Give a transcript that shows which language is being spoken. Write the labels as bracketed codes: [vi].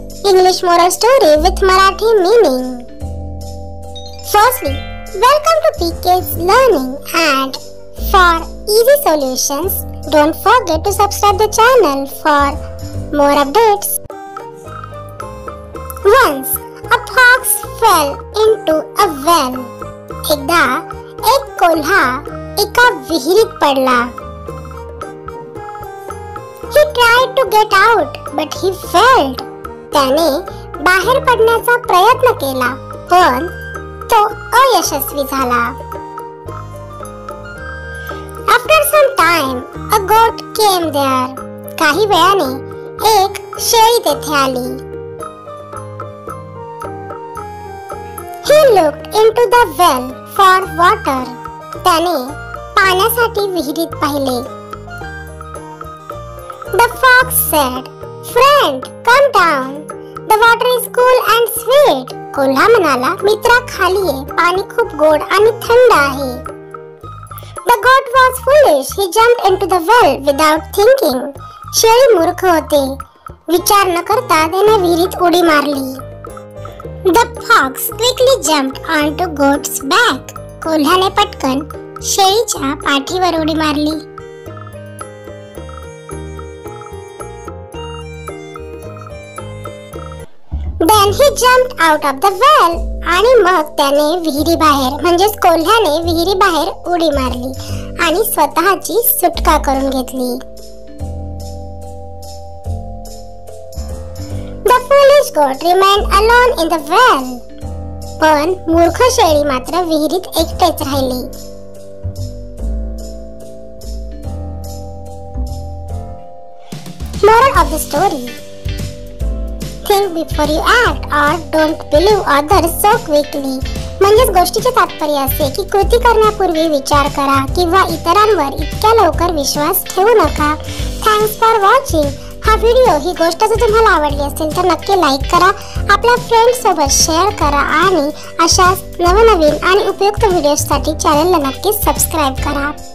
[en] English moral story with Marathi meaning. Firstly, welcome to PK's Learning, and for easy solutions, don't forget to subscribe the channel for more updates. Once a fox fell into a well. [mr] एकदा एक कोल्हा एका विहिरीत पडला. [en] He tried to get out, but he failed. [mr] त्याने बाहेर पडण्याचा प्रयत्न केला, पण तो अयशस्वी झाला. [en] After some time, a goat came there. [mr] काही वेळाने एक शेळी तेथे आली. [en] He looked into the well for water. [mr] त्याने पाण्यासाठी विहिरीत पाहिले. [en] The fox said, "Friend, come down. The water is cool and sweet." [mr] कोल्हा म्हणाला, मित्रा खाली ये, पाणी खूप गोड आणि थंड आहे. [en] The goat was foolish. He jumped into the well without thinking. [mr] शेळी मूर्ख होते. विचार न करता त्याने विहिरीत उडी मारली. [en] The fox quickly jumped onto goat's back. [mr] कोल्ह्याने पटकन शेळीच्या पाठीवर उडी मारली. [en] Then he jumped out of the well. [mr] आणि मग त्याने विहिरी बाहेर म्हणजेच कोल्ह्याने विहिरी बाहेर उडी मारली आणि स्वतःची सुटका करून घेतली. [en] The foolish goat remained alone in the well. [mr] पण मूर्ख शेळी मात्र विहिरीत एकटेच राहिली. [en] Moral of the story: Think before you act, or don't believe others so quickly. [mr] म्हणजेच गोष्टीचे तात्पर्य असे की कृती करण्यापूर्वी विचार करा किंवा इतरांवर इतक्या लवकर विश्वास ठेवू नका. [en] Thanks for watching. [mr] हा व्हिडिओ ही गोष्ट जर तुम्हाला आवडली असेल तर नक्की लाईक करा, आपल्या फ्रेंड्स सोबत शेअर करा आणि अशाच नवनवीन आणि उपयुक्त व्हिडिओसाठी चॅनलला नक्की सबस्क्राइब करा.